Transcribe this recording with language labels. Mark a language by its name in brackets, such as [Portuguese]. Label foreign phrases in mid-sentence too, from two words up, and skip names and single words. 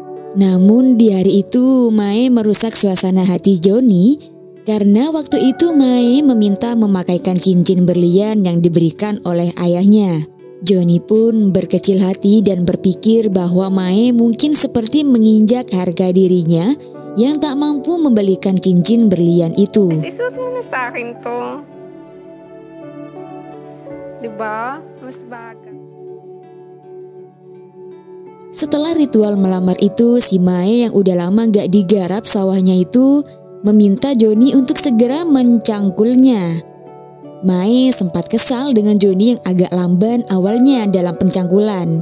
[Indonesian] Namun di hari itu Mae merusak suasana hati Joni karena waktu itu Mae meminta memakaikan cincin berlian yang diberikan oleh ayahnya. Joni pun berkecil hati dan berpikir bahwa Mae mungkin seperti menginjak harga dirinya yang tak mampu membelikan cincin berlian itu. [Filipino] Isuot mo na sa akin to. Diba? Mas baga. [Indonesian] Setelah ritual melamar itu, si Mae yang udah lama gak digarap sawahnya itu meminta Joni untuk segera mencangkulnya. Mae sempat kesal dengan Joni yang agak lamban awalnya dalam pencangkulan.